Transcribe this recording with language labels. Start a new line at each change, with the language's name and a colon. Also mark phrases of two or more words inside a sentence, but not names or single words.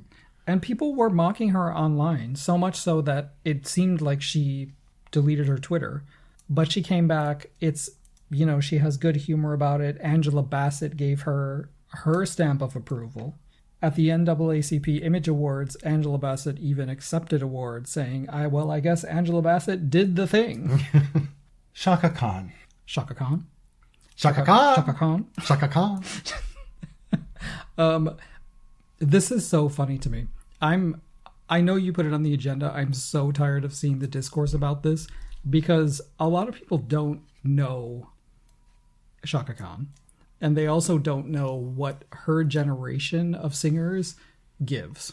English: And people were mocking her online, so much so that it seemed like she deleted her Twitter. But she came back. It's, she has good humor about it. Angela Bassett gave her stamp of approval. At the NAACP Image Awards, Angela Bassett even accepted awards, saying, I guess Angela Bassett did the thing. Chaka Khan. Chaka Khan? Chaka Khan. Chaka Khan. Chaka Khan. This is so funny to me. I know you put it on the agenda. I'm so tired of seeing the discourse about this because a lot of people don't know Chaka Khan. And they also don't know what her generation of singers gives.